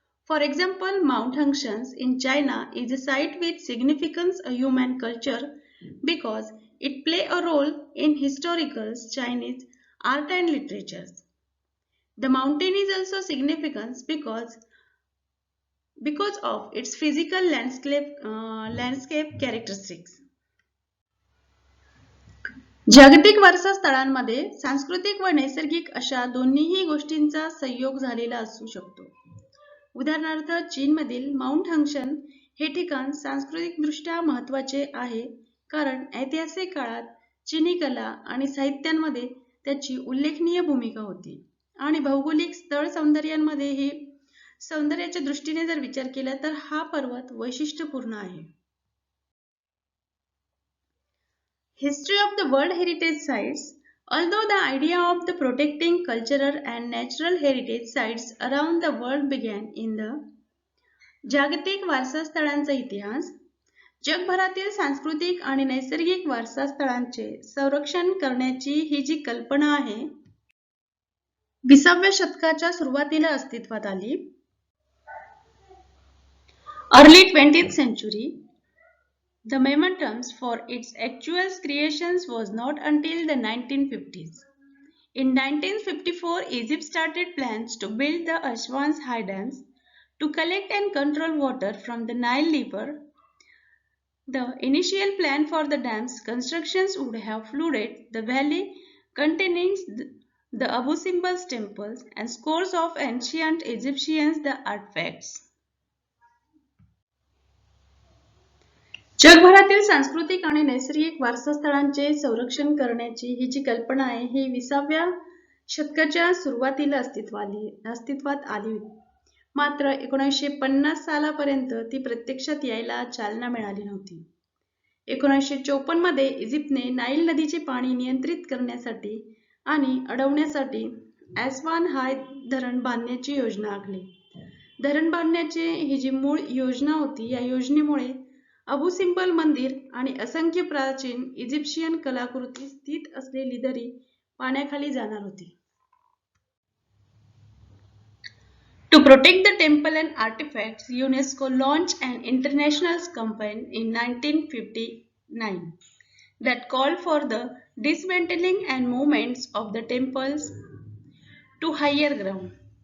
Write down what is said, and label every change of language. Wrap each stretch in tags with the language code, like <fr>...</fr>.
<en>For example, Mount Hangshan in China is a site with significant human culture because it play a role in historical Chinese art and literature. The mountain is also significant because of its physical landscape characteristics.</en> <mr>जागतिक वारसा स्थळांमध्ये सांस्कृतिक व नैसर्गिक अशा दोन्हीही गोष्टींचा संयोग झालेला असू शकतो. उदाहरणार्थ चीनमधील माउंट हंगशन हे ठिकाण सांस्कृतिकदृष्ट्या महत्त्वाचे आहे कारण ऐतिहासिक काळात चीनी कला आणि साहित्यांमध्ये त्याची उल्लेखनीय भूमिका होती आणि भौगोलिक स्थळ सौंदर्यांमध्ये हे सौंदर्याच्या दृष्टीने जर विचार केला तर हा पर्वत वैशिष्ट्यपूर्ण आहे.</mr> <en>History of the World Heritage Sites. Although the idea of the protecting cultural and natural heritage sites around the world began in the</en> <mr>जागतिक वारसा स्थळांचा इतिहास जगभरातील सांस्कृतिक आणि नैसर्गिक वारसा स्थळांचे संरक्षण करण्याची ही जी कल्पना आहे 20व्या शतकाच्या सुरुवातीला अस्तित्वात आली.</mr> <en>Early 20th century, the momentum for its actual creations was not until the 1950s. In 1954, Egypt started plans to build the Aswan's high dams to collect and control water from the Nile River. The initial plan for the dam's constructions would have flooded the valley containing the Abu Simbel's temples and scores of ancient Egyptians the artifacts.</en> <mr>जगभरातील सांस्कृतिक आणि नैसर्गिक वारसास्थळांचे संरक्षण करण्याची ही जी कल्पना आहे ही 20व्या शतकाच्या सुरुवातीला अस्तित्वात आली. मात्र 1950 सालापर्यंत ती प्रत्यक्षात यायला चालना मिळाली नव्हती. 1954 मध्ये इजिप्तने नाईल नदीचे पाणी नियंत्रित करण्यासाठी आणि अडवण्यासाठी ॲस्वान हाय धरण बांधण्याची योजना आखली. धरण बांधण्याची ही जी मूळ योजना होती या योजनेमुळे अबू सिंबल मंदिर आणि असंख्य प्राचीन इजिप्शियन कलाकृती स्थित असलेली दरी पाण्याखाली जाणार होती.</mr> <en>To protect the temple and artifacts, UNESCO launched an international campaign in 1959 that called for the dismantling and movements of the temples to higher ground.</en>